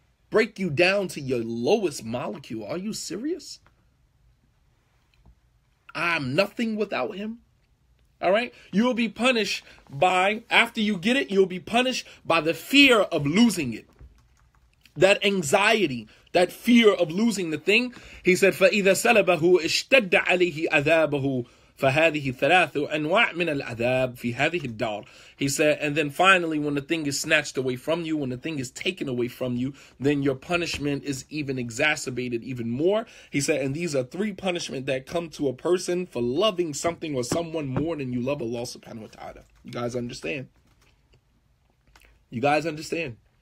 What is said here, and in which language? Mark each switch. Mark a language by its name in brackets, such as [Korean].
[English] Break you down to your lowest molecule. Are you serious? I'm nothing without him. All right. You will be punished after you get it, you'll be punished by the fear of losing it. That anxiety, that fear of losing the thing. He said, [Arabic] فَإِذَا سَلَبَهُ اشْتَدَّ عَلَيْهِ عَذَابَهُ فَهَذِهِ ثَلَاثُ أَنْوَاعٍ مِنَ الْعَذَابِ فِي هَذِهِ الدَّارِ. [English] He said, and then finally, when the thing is snatched away from you, when the thing is taken away from you, then your punishment is even exacerbated even more. He said, and these are 3 punishments that come to a person for loving something or someone more than you love Allah subhanahu wa ta'ala. You guys understand? You guys understand?